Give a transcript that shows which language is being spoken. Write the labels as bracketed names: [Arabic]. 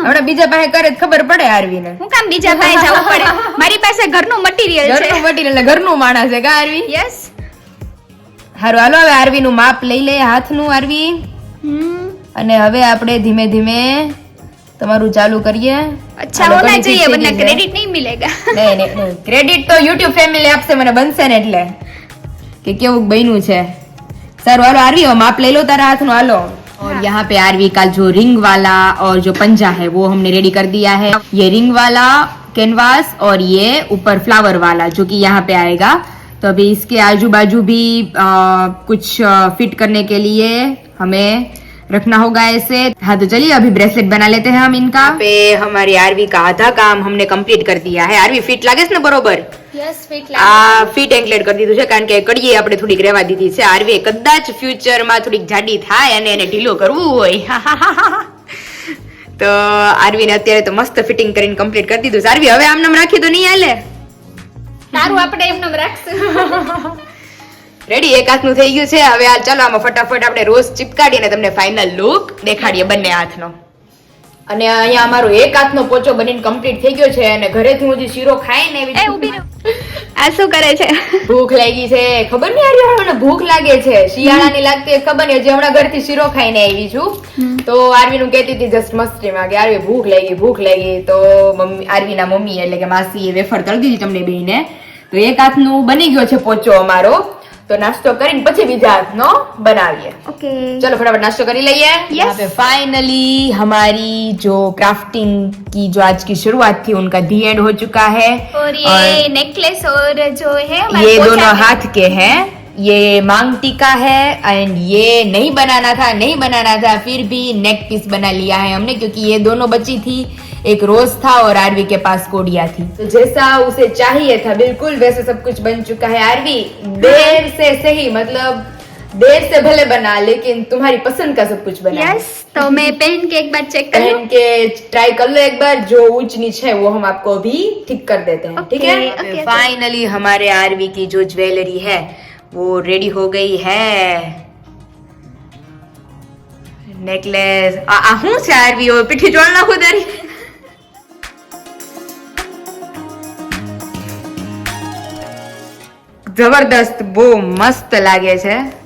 [Gujarati] હમણાં બીજા પાસે કરે તો ખબર પડે આરવી ને. હું કામ બીજા પાસે જવું પડે, મારી પાસે ઘરનું મટીરીયલ છે. ઘરનું મટીરીયલ એટલે ઘરનું માણસ છે કા આરવી? યસ. હારું હાલો હવે આરવી નું માપ લઈ લે હાથનું આરવી, અને હવે આપણે ધીમે ધીમે તમારું ચાલુ કરીએ. [Hindi] अच्छा होना चाहिए वरना क्रेडिट नहीं मिलेगा. [Gujarati] નહીં નહીં, ક્રેડિટ તો YouTube ફેમિલી આપશે મને, બનશે ને એટલે કે કેવું બન્યું છે. સારું હાલો [Hindi] आरवी माप ले लो तारा हाथ नो हालो. और यहाँ पे आरवी का जो रिंग वाला और जो पंजा है वो हमने रेडी कर दिया है. ये रिंग वाला कैनवास और ये ऊपर फ्लावर वाला जो कि यहाँ पे आएगा. तो अभी इसके आजू बाजू भी कुछ फिट करने के लिए हमें रखना होगा ऐसे. हाँ तो चलिए अभी ब्रेसलेट बना लेते हैं हम इनका. पे हमारी आरवी का आधा काम हमने कंप्लीट कर दिया है. [Gujarati] आरवी फिट लागे છે ને બરોબર? યસ ફિટ આ ફિટ એન્કલેટ કરી દીધું છે, કારણ કે કડીએ આપણે થોડીક રહેવા દીધી છે. આરવી કદાચ ફ્યુચરમાં થોડીક જાડી થાય અને એને ઢીલો કરવું હોય તો આરવી ને અત્યારે તો મસ્ત ફિટિંગ કરીને કમ્પ્લીટ કરી દીધું છે. આરવી હવે આમ નામ રાખી તો નહીં હાલે? તારું આપણે એમ નામ રાખશું. રેડી, એક હાથનું થઈ ગયું છે. હવે આ ચાલો આમાં ફટાફટ આપણે રોઝ ચિપકાડીને તમને ફાઇનલ લુક દેખાડીએ બંને હાથનો. અને અહીંયા અમારો એક હાથનો પોચો બનીને કમ્પ્લીટ થઈ ગયો છે. અને ઘરેથી હું જે શીરો ખાઈ ને એ ઊભી રહો. આ શું કરે છે? ભૂખ લાગી છે, ખબર નહીં આર્યો મને ભૂખ લાગે છે. શિયાળાની લાગતી ખબર નહીં, હજી હમણાં ઘરથી શીરો ખાઈને આવી છું. તો આરવી નું કહેતી હતી જસ્ટ મસ્તીમાં કે આરવી ભૂખ લાગી. તો આરવી ના મમ્મી એટલે કે માસી એ વેફર તળી દીધી તમને બેયને. તો એક હાથનું બની ગયો છે પોચો અમારો. [Hindi] तो नाश्तो करेंगे [Gujarati] પછી બીજા હાથનો બનાવીએ. [English] okay [Hindi] चलो फटाफट नाश्तो कर लिए. यहाँ पे फाइनली हमारी जो क्राफ्टिंग की जो आज की शुरुआत थी उनका दी एंड हो चुका है. और ये नेकलेस और जो है ये दोनों हाथ के हैं. ये मांग टीका है एंड ये नहीं बनाना था फिर भी नेक पीस बना लिया है हमने, क्योंकि ये दोनों बची थी. एक रोज था और आरवी के पास कोडिया थी. तो जैसा उसे चाहिए था बिल्कुल वैसे सब कुछ बन चुका है. आरवी देर से सही, मतलब देर से भले बना लेकिन तुम्हारी पसंद का सब कुछ बना. यस. तो मैं पहन के एक बार चेक कर लूं. पहन के ट्राई कर लो एक बार. जो ऊंच नीच है वो हम आपको अभी ठीक कर देते हैं. ठीक है. फाइनली हमारे आरवी की जो ज्वेलरी है वो रेडी हो गई है. [Gujarati] नेकलेस હું છે આરવી ઓ પીઠી જોડ નાખો તારી. જબરદસ્ત, બહુ મસ્ત લાગે છે.